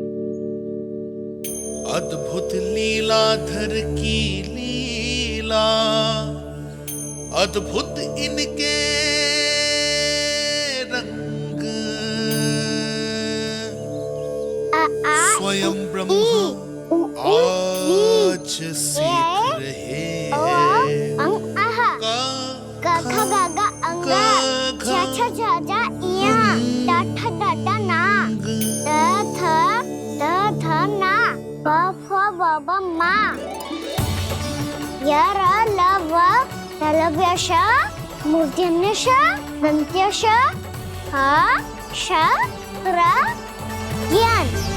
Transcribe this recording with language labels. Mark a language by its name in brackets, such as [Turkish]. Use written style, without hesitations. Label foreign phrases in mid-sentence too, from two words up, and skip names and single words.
[Hindi] अद्भुत लीलाधर की लीला, अद्भुत इनके रंग, स्वयं ब्रह्म आज सीख रहे हैं। गा गा गा अंगा, छा छा जा जा इया, टा ठा डा डा ना, द ध ना, प फ ब ब मा, य र ल व ललव्य श, मूर्धन्य श, दन्त्य श, ह श र ज्ञान।